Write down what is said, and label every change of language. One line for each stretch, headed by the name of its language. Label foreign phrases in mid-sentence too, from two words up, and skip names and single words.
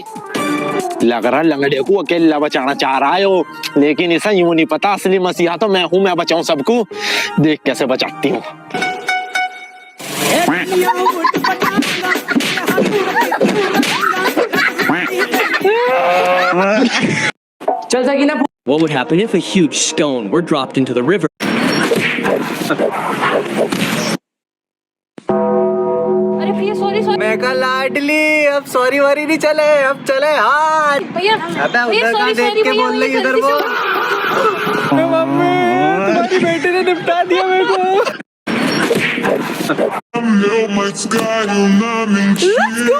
Hindi: लग रहा लंगड़े को अकेला बचाना चाह रहा है वो, लेकिन इसे यूं नहीं पता असली मसीहा तो मैं हूं। मैं बचाऊं सबको, देख कैसे बचाती हूँ। चल सकीना।
English: What would happen if a huge stone were dropped into the river?
Hindi: अरे भैया सॉरी सॉरी मैं का लाडली, अब सॉरी वारी नहीं चले, अब चले हाथ। भैया। अबे उधर का देख के बोल रही, इधर बोल। मम्मी तुम्हारी बेटी ने निपटा दिया मेरे को।
Portuguese: meu, mas caiu na mentira.